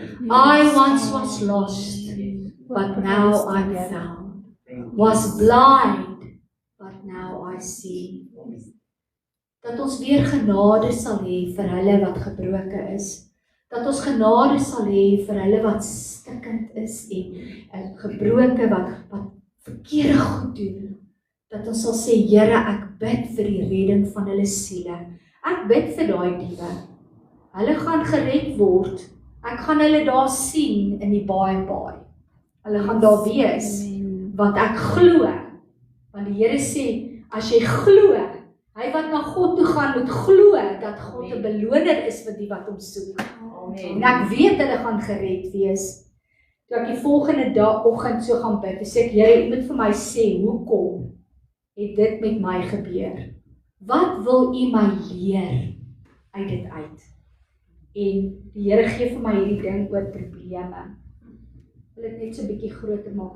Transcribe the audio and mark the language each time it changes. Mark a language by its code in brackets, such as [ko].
[en] I once was lost, but now I'm found, was blind, but now I see. [af] Dat ons weer genade sal hê vir hulle wat gebroke is, dat ons genade sal hê vir hulle wat stikkend is en gebroke wat verkeerde goed doen, dat ons sal sê, Here, ek bid vir die redding van hulle siele, ek bid vir daai diewe, hulle gaan gered word, ek gaan hulle daar sien in die baai, hulle gaan daar wees, want ek glo, want die Here sê, as jy glo, hy wat na God toe gaan moet glo, dat God 'n beloner is vir die wat hom soek. En ek weet hulle gaan gered wees. Toe ek die volgende oggend so gaan bid, sê ek, Here, U moet vir my sê, hoekom het dit met my gebeur? Wat wil U my leer uit dit uit? En die Here gee vir my hierdie ding oor probleme. Wil dit net so 'n bietjie groter maak.